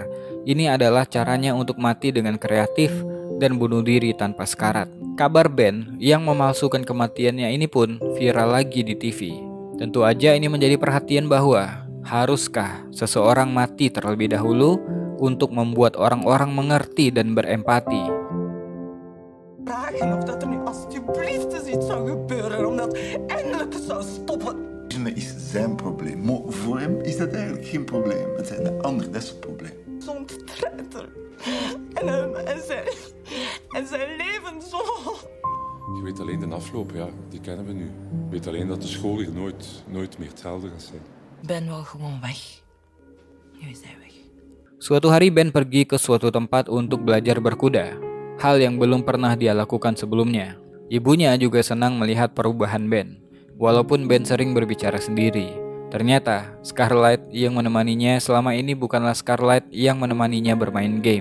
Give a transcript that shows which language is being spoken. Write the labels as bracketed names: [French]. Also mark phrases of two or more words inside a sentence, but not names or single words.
[Indonesian] Ini adalah caranya untuk mati dengan kreatif dan bunuh diri tanpa sekarat. Kabar Ben yang memalsukan kematiannya ini pun viral lagi di TV. Tentu aja ini menjadi perhatian bahwa haruskah seseorang mati terlebih dahulu untuk membuat orang-orang mengerti dan berempati. [Dutch] Of dat nu alsjeblieft eens iets zou gebeuren om dat eindelijk zou stoppen. Is zijn probleem, maar voor hem is dat eigenlijk geen probleem. Het zijn de anderen, dat is het probleem. Zo'n treiter. En zijn leven zo. Je weet alleen de afloop, ja, die kennen we nu. Je weet alleen dat de school hier nooit meer hetzelfde gaat zijn. Ben wil gewoon weg. Nu is hij weg. [Indonesian] Suatu hari Ben pergi ke suatu tempat untuk belajar berkuda. Hal yang belum pernah dia lakukan sebelumnya. Ibunya juga senang melihat perubahan Ben. Walaupun Ben sering berbicara sendiri, ternyata Scarlett yang menemaninya selama ini bukanlah Scarlett yang menemaninya bermain game.